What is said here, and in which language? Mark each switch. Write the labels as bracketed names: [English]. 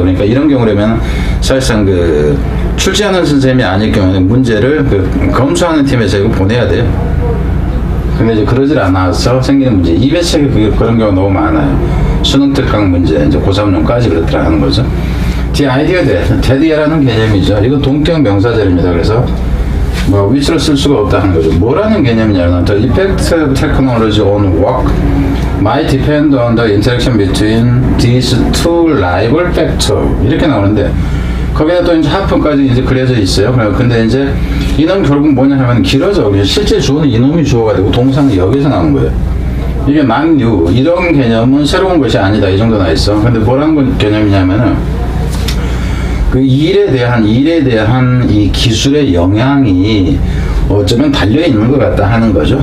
[Korean] 그러니까 이런 경우라면 사실상 그 출제하는 선생님이 아닐 경우는 문제를 그 검수하는 팀에서 이거 보내야 돼요. 근데 이제 그러질 않아서 생기는 문제. 200책에 그런 경우가 너무 많아요. 수능 특강 문제, 이제 고3용까지 그렇더라 하는 거죠. [English] The idea that, [Korean] 대디라는 개념이죠. 이건 동격 명사절입니다. 그래서 뭐 위치로 쓸 수가 없다 하는 거죠. 뭐라는 개념이냐면 [English] the effect of technology on work might depend on the interaction between these two rival factors [Korean] 이렇게 나오는데 거기다 또 이제 하품까지 이제 그려져 있어요. 근데 이제 이놈 결국 뭐냐 하면 길어져. 실제 주어는 이놈이 주어가 되고 동사는 여기서 나오는 거예요. 이게 not new 이런 개념은 새로운 것이 아니다 이 정도 나 있어. 근데 뭐라는 개념이냐면은 그 일에 대한 이 기술의 영향이 어쩌면 달려 있는 것 같다 하는 거죠.